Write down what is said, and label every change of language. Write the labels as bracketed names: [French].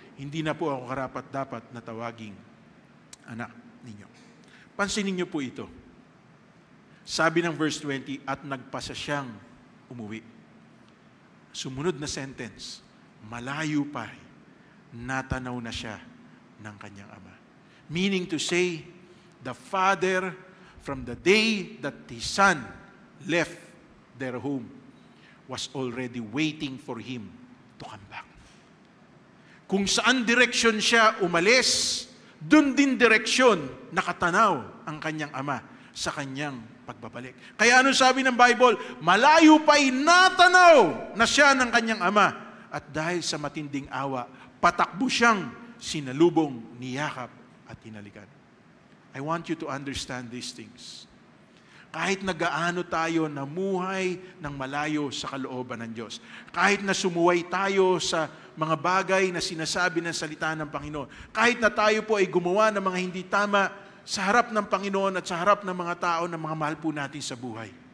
[Filipino] Hindi na po ako karapat-dapat na tawaging anak ninyo. Pansinin niyo po ito. Sabi ng verse 20, at nagpasa siyang umuwi. Sumunod na sentence, malayo pa, natanaw na siya ng kanyang ama. [English] Meaning to say, the father, from the day that his son left their home, was already waiting for him to come back. [Filipino] Kung saan direksyon siya umalis, dun din direksyon nakatanaw ang kanyang ama sa kanyang pagbabalik. Kaya ano sabi ng Bible? Malayo pa'y natanaw na siya ng kanyang ama, at dahil sa matinding awa, patakbo siyang sinalubong, niyakap at hinalikan. [English] I want you to understand these things. [Filipino] Kahit nagaano tayo namuhay ng malayo sa kalooban ng Diyos, kahit na sumuway tayo sa mga bagay na sinasabi ng salita ng Panginoon, kahit na tayo po ay gumawa ng mga hindi tama sa harap ng Panginoon at sa harap ng mga tao na mga mahal po natin sa buhay,